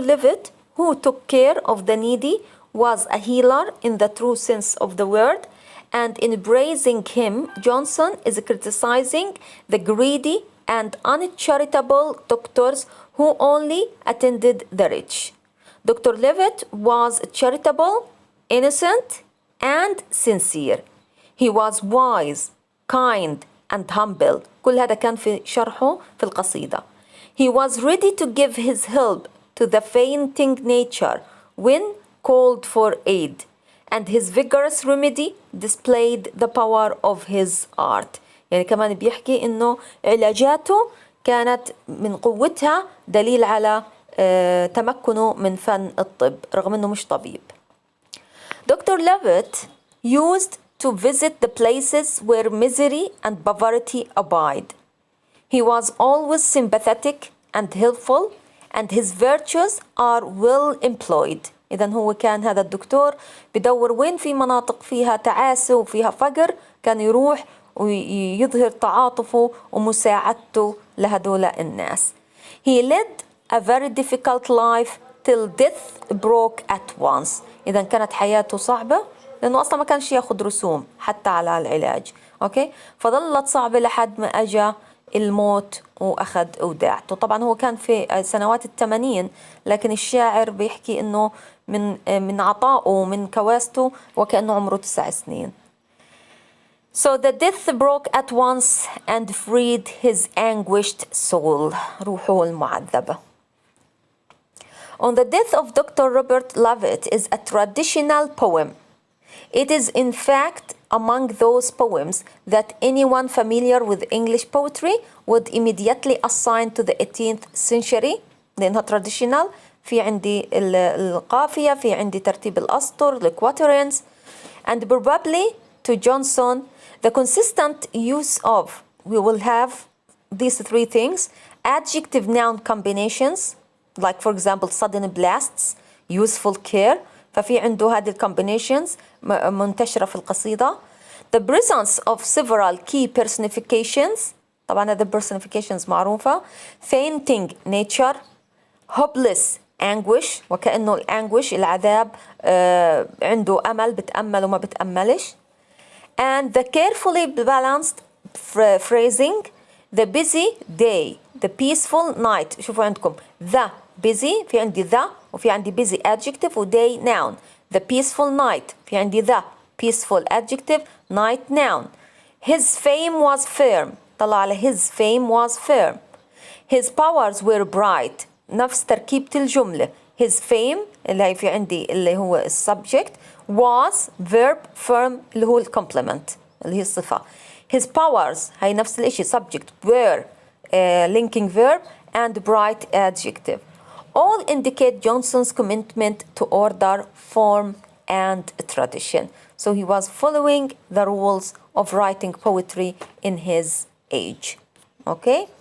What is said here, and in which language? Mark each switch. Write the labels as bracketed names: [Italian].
[English] Levitt, who took care of the needy, was a healer in the true sense of the word, and in praising him, Jonson is criticizing the greedy and uncharitable doctors who only attended the rich. Dr. Levitt was charitable, innocent, and sincere. He was wise, kind, and humble. [Arabic] كل هذا كان في شرحه في القصيدة. [English] He was ready to give his help to the fainting nature when called for aid, and his vigorous remedy displayed the power of his art. [Arabic] يعني كمان بيحكي إنه علاجاته كانت من قوتها دليل على تمكنه من فن الطب رغم إنه مش طبيب. [English] Dr. Levitt used to visit the places where misery and poverty abide. He was always sympathetic and helpful, and his virtues are well employed. [Arabic] إذا هو كان هذا الدكتور بدور وين في مناطق فيها تعاسة وفيها فقر، كان يروح ويظهر تعاطفه ومساعدته لهدول الناس. [English] He led a very difficult life till death broke at once. [Arabic] إذا كانت حياته صعبة لأنه أصلا ما كانش ياخد رسوم حتى على العلاج. أوكي، فظلت صعبة لحد ما أجا الموت وأخذ وداعته. طبعا هو كان في سنوات ال80، لكن الشاعر بيحكي إنه من عطائه ومن كواسته وكأنه عمره 9 سنين. [English] So the death broke at once and freed his anguished soul. [Arabic] روحه المعذبة. [English] On the death of Dr. Robert Levitt is a traditional poem. It is in fact among those poems that anyone familiar with English poetry would immediately assign to the 18th century [Arabic] لأنها [English] traditional. [Arabic] في عندي القافية، في عندي ترتيب الأسطر ال [English] quatrains, and probably to Jonson the consistent use of, we will have these 3 things: adjective noun combinations, like for example sudden blasts, useful care. [Arabic] ففي عنده هذه combinations منتشرة في القصيدة. [English] The presence of several key personifications، [Arabic] طبعا هذا [English] personifications [Arabic] معروفة. [English] fainting nature, hopeless anguish، [Arabic] وكأنه الانguish العذاب عنده أمل، بتأمل وما بتأملش. [English] And the carefully balanced phrasing: the busy day, the peaceful night. [Arabic] شوفوا عندكم [English] the busy، [Arabic] في عندي the وفي عندي busy adjective و day noun. [English] The peaceful night، [Arabic] في عندي [English] the peaceful adjective night noun. His fame was firm، [Arabic] طلع على [English] his fame was firm. His powers were bright، [Arabic] نفس تركيبة الجملة. [English] His fame [Arabic] اللي هي في عندي اللي هو subject، [English] was verb firm [Arabic] اللي هو complement اللي هي الصفة. [English] His powers [Arabic] هي نفس الاشي [English] subject were linking verb and bright adjective. All indicate Jonson's commitment to order, form and tradition. So he was following the rules of writing poetry in his age. Okay?